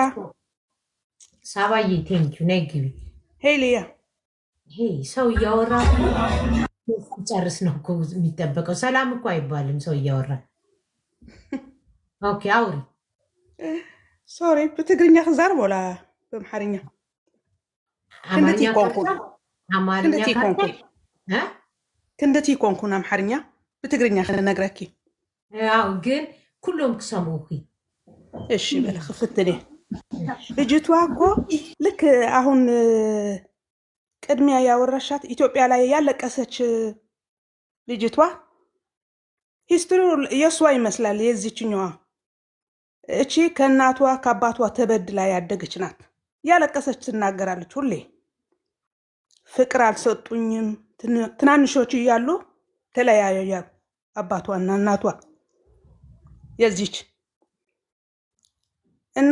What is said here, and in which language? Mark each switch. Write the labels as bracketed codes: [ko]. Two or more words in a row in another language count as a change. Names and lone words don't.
[ti] ሳባዬ ቴንኪዩ ነይ ግቢ። [am] ሄይ ሊያ ሄይ ሰው እያወራ ጨርስ ነው እኮ የሚጠበቀው። ሰላም እኮ አይባልም ሰው እያወራ። ኦኬ አውሪ። [ti] ሶሪ በትግርኛ ክዛረብ ወላ በአምሓርኛ? [am] አማርኛ [ti] ክንደቲ ኮንኩን አምሓርኛ በትግርኛ ክነግረኪ። ያው ግን ኩሎም ክሰምዑ። [am] እሺ በለ ክፍትኔ ልጅቷ እኮ ልክ አሁን ቅድሚያ ያወራሻት ኢትዮጵያ ላይ ያለቀሰች ልጅቷ ሂስትሪው የእሷ ይመስላል። የዚችኛዋ እቺ ከእናቷ ከአባቷ ተበድላ ያደገች ናት። ያለቀሰች ትናገራለች ሁሌ። ፍቅር አልሰጡኝም፣ ትናንሾች እያሉ ተለያዩ አባቷና እናቷ። የዚች እና